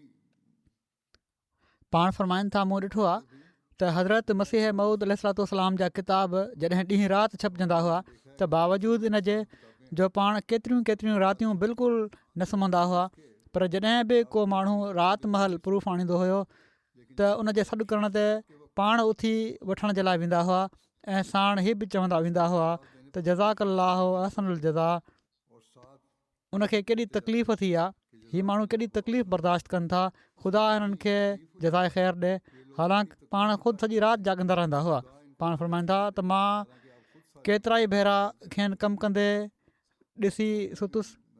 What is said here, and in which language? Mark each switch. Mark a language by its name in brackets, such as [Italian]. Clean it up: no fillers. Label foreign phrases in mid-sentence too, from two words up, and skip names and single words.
[Sindhi] पाण फ़रमाइनि था मूं ॾिठो आहे त हज़रत मसीह मऊद अलैहिस्सलाम जा किताब जॾहिं ॾींहुं राति छपजंदा हुआ त बावजूदु इन जे जो पाण केतिरियूं रातियूं बिल्कुलु न सुम्हंदा हुआ, पर जॾहिं बि को माण्हू राति महल प्रूफ आणींदो हुयो त उन जे सॾु करण ते पाण उथी वठण जे लाइ वेंदा हुआ ऐं साण हीअ बि चवंदा वेंदा हुआ त [Arabic] جزاك الله أحسن الجزاء. [Sindhi] उनखे केॾी तकलीफ़ थी आहे, हीअ माण्हू केॾी तकलीफ़ बर्दाश्त कनि था, ख़ुदा हिननि खे जज़ाए ख़ैरु ॾिए। हालांकि पाण ख़ुदि सॼी राति जाॻंदा रहंदा हुआ। पाण फ़रमाईंदा था त मां केतिरा ई भेरा खेनि कमु कंदे ॾिसी सुतुसि।